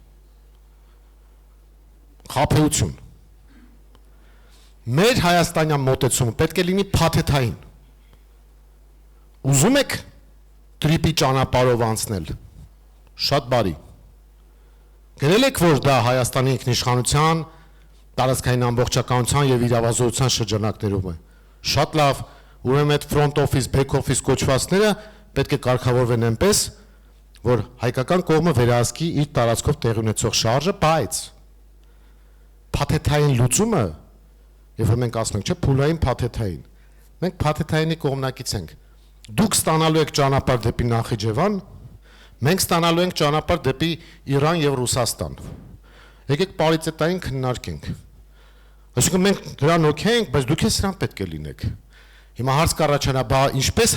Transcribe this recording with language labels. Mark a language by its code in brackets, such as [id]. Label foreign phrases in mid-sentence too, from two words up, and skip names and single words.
[hy] Խաբեություն։ Մեր հայաստանյան մոտեցումը պետք է լինի փաթեթային։ Ուզում եք տրիպի ճանապարհով անցնել։ Շատ բարի։ Գնել եք, որ դա Հայաստանի ինքնիշխանության, տարածքային ամբողջականության եւ իրավազորության շրջանակներում է։ Շատ լավ, ուրեմն այդ [en] front office, back office [hy] կոչվածները պետք է կարգավորվեն այնպես, որ հայկական կողմը վերահսկի իր տարածքով տեղի ունեցող շարժը, բայց փաթեթային լուծումը, երբ որ մենք ասում ենք, չէ, փուլային փաթեթային։ Մենք փաթեթայինի կողմնակից ենք։ Դուք ստանալու եք ճանապարհ դեպի Նախիջևան, մենք ստանալու ենք ճանապարհ դեպի Իրան եւ Ռուսաստան։ Եկեք պարիտետային քննարկենք։ Այսինքն մենք դրան օքեյ ենք, բայց դուք էլ սրան պետք է լինեք։ Հիմա հարց կառաջանա, բա ինչպես